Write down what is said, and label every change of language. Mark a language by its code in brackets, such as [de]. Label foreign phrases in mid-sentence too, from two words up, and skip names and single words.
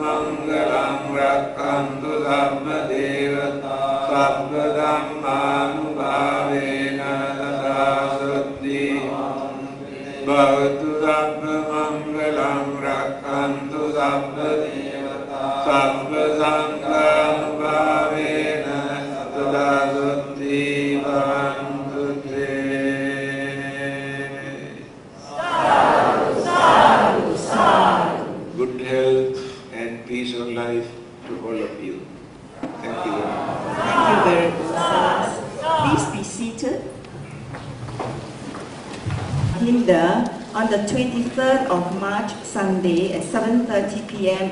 [pi] Mangalam Rakkantu Sabba Devata Sabba Dhammanubhavena Sadasati Bhavatu Sabba Mangalam Rakkantu Sabba Devata Sabba Sanghanubhavena Sadasati Bhavantu Te. [en] Good health and peace of life to all of you. Thank you very much. Thank you very much. Please be seated. Hinda on the 23rd of March, Sunday at 7:30 p.m.